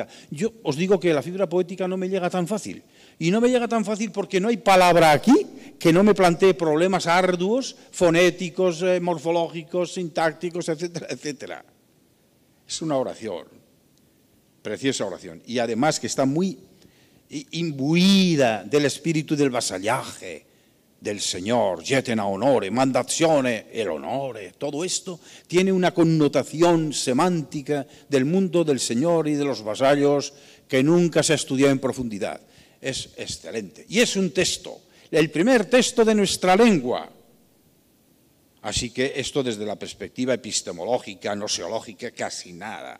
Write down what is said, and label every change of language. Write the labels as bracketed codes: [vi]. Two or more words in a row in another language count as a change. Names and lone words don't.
[es] Yo os digo que la fibra poética no me llega tan fácil. Y no me llega tan fácil porque no hay palabra aquí que no me plantee problemas arduos, fonéticos, morfológicos, sintácticos, etcétera, etcétera. Es una oración, preciosa oración. Y además que está muy imbuida del espíritu del vasallaje del Señor, [osp] jetena honore, mandazione, [es] el honore, todo esto tiene una connotación semántica del mundo del Señor y de los vasallos que nunca se ha estudiado en profundidad. Es excelente. Y es un texto, el primer texto de nuestra lengua. Así que esto desde la perspectiva epistemológica, noseológica, casi nada.